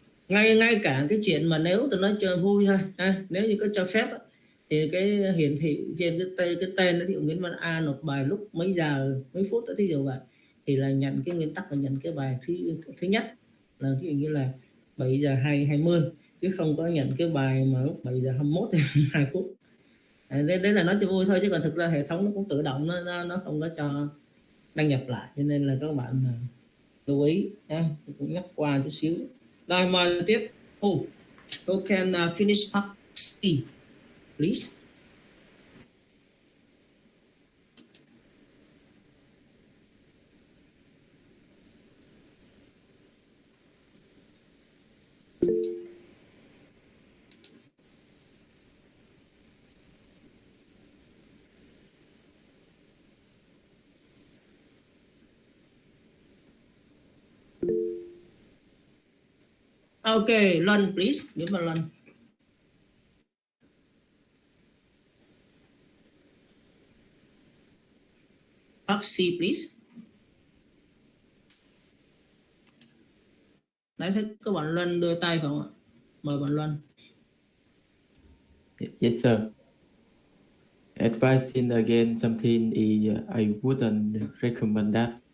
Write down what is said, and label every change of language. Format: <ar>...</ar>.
<vi>Ngay cả cái chuyện mà nếu tôi nói chơi vui thôi nếu như có cho phép thì cái hiển thị trên cái tên đó, ví dụ Nguyễn Văn A nộp bài lúc mấy giờ mấy phút đó, thí dụ vậy, thì là nhận cái nguyên tắc là nhận cái bài thứ nhất là ví dụ như là 7 giờ 20, chứ không có nhận cái bài mà lúc 7 giờ 21 thì 2 phút. Đấy là nói cho vui thôi, chứ còn thực ra hệ thống nó cũng tự động, nó không có cho đăng nhập lại, cho nên là các bạn lưu ý cũng nhắc qua chút xíu. Rồi mời tiếp.</vi> <en>Who can finish part C, please? Okay, Luân, please. Give me Luân. Part C, please.</en> <vi>Nãy thấy các bạn Luân đưa tay phải không ạ? Mời bạn Luân.</vi> <en>Yes, sir. Advising against something I wouldn't recommend that.</en>